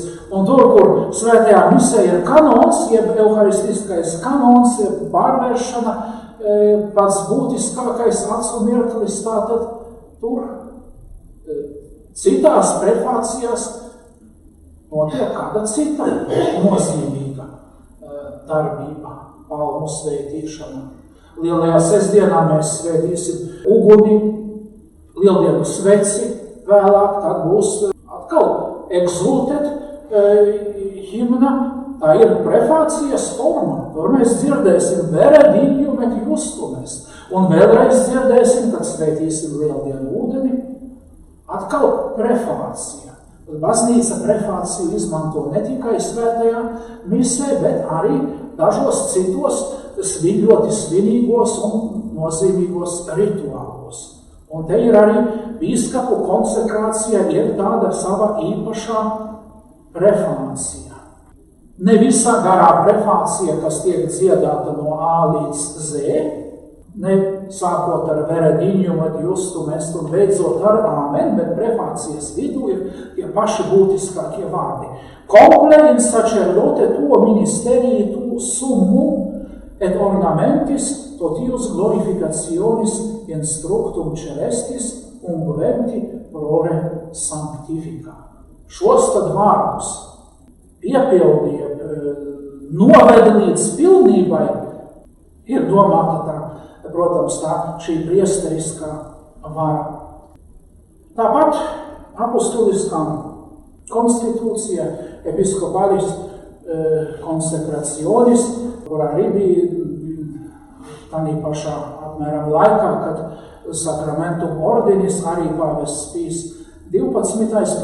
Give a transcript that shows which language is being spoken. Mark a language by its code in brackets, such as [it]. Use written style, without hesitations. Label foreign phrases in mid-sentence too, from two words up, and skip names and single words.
[lv] Un tur, kur svētajā misē ir kanons, jeb euharistiskais kanons, jeb pārvēršana, pats būtiskākais acu mirklis, tātad tur citās prefācijās notiek kāda cita nozīmīga darbība, palmu svētīšana. Lielajā sestdienā mēs svētīsim uguni, lieldienu sveci, vēlāk tad būs atkal exultet himna, tā ir prefācijas forma. [la] Tur mēs dzirdēsim vere dignum et justum, [lv] un vēlreiz dzirdēsim, kad svētīsim lieldienu ūdeni, atkal prefācija. Baznīca prefāciju izmanto ne tikai svētajā misē, bet arī dažos citos ļoti svinīgos un nozīmīgos rituālos. Un te ir arī bīskapu konsekrācija, ir tāda sava īpašā prefācija. Ne visā garā prefācija, kas tiek dziedāta no A līdz Z, ne sākot ar verediņu, [la] ad justum est [lv] un beidzot ar āmen, bet prefācijas vidū ir tie paši būtiskākie vārdi. [la] Comple in sacerdote tuo ministerii tu summum et ornamentis totius glorificationis instructum celestis ungventi prore sanctifica. [lv] Šos tad vārdus piepildīja, noveda līdz pilnībai, ir domāta tā, protams, tā šī priesteriskā vara. Tāpat apostuliskā konstitūcija episkopalis konsekracionis, kurā arī bija tādā pašā apmēram laikā, kad sakramentum ordinis arī pāvests Pīs 12.